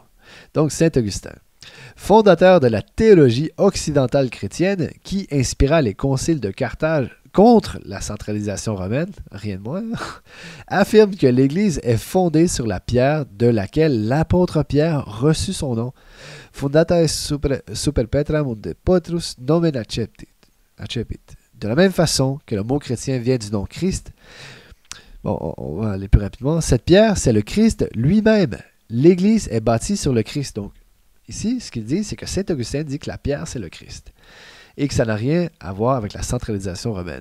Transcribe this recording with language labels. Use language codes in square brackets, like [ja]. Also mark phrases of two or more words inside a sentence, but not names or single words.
[fr] Donc, Saint-Augustin, fondateur de la théologie occidentale chrétienne qui inspira les conciles de Carthage contre la centralisation romaine, rien de moins, affirme que l'Église est fondée sur la pierre de laquelle l'apôtre Pierre reçut son nom. [la] Fundatas super petram unde Petrus nomen accepit. [fr] De la même façon que le mot chrétien vient du nom Christ, Bon, on va aller plus rapidement. Cette pierre, c'est le Christ lui-même. L'Église est bâtie sur le Christ. Donc, ici, ce qu'il dit, c'est que saint Augustin dit que la pierre, c'est le Christ. Et que ça n'a rien à voir avec la centralisation romaine.